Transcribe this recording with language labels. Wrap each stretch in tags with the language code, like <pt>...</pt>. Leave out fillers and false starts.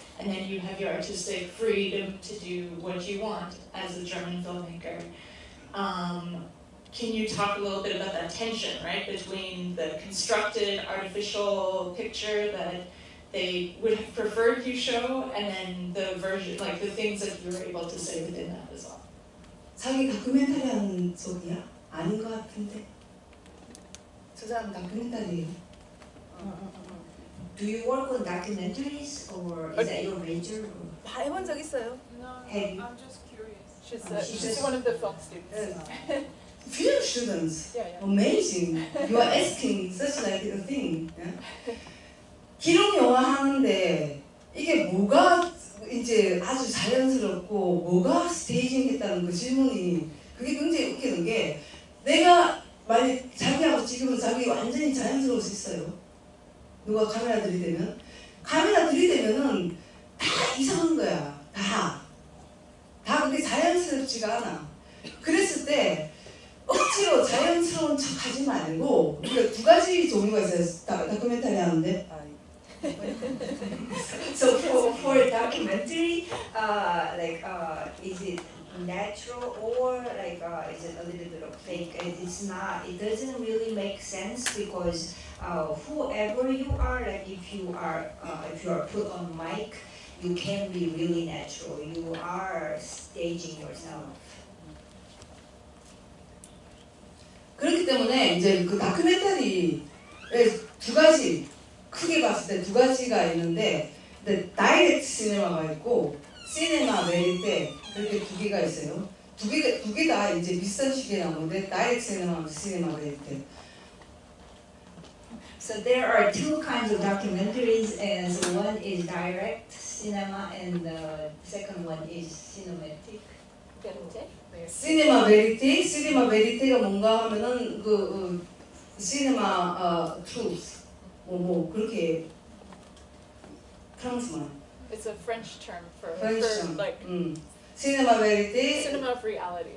<en>And then you have your artistic freedom to do what you want as a German filmmaker. Can you talk a little bit about that tension, right, between the constructed artificial picture that they would have preferred you show, and then the version, like the things that you were able to say within that as well?</en> <ko>자기 다큐멘터리 하는 쪽이야? 아닌 것 같은데. 저 사람 다큐멘터리예요.</ko> <en>Do you work on documentaries, or is that your major?</en> <ko>다 해본 적 있어요?</ko> <en>No, Have you- I'm just curious. She's one of the film students. Film students, Yeah, yeah. amazing. You are asking such like a thing. Yeah?</en> <ko>기록 영화 하는데 이게 뭐가 이제 아주 자연스럽고 뭐가 스테이징했다는 그 질문이 그게 굉장히 웃기는 게 내가 만약 자기하고 지금은 자기 완전히 자연스러울 수 있어요. 누가 카메라 들이대면 카메라 들이대면은 다 이상한 거야. 다 그게 자연스럽지가 않아. 그랬을 때 억지로 자연스러운 척 하지 말고 우리가 두 가지 종류가 있어요. 다큐멘터리 하는데</ko> <en>So for documentary, is it natural or is it a little bit of fake? It's not. It doesn't really make sense because whoever you are, like if you are put on mic, you can be really natural. You are staging yourself.</en> <ko>그렇기 때문에 이제 그 다큐멘터리에 두 가지 크게 봤을 때 두 가지가 있는데 다이렉트 시네마가 있고 시네마 베리테 그렇게 두 개가 있어요. 두 개 다 이제 비슷한 시기에 나오는데 다이렉트 시네마 베리테.</ko> <en>So there are two kinds of documentaries, and so one is direct cinema, and the second one is cinematic.</en> <ko>시네마 베리테가 뭔가 하면은 시네마 트루스 뭐 그렇게 프랑스말.</ko> <en>It's a French term for term. like</en> <ko>시네마 베리테.</ko> <en>cinema of reality.</en>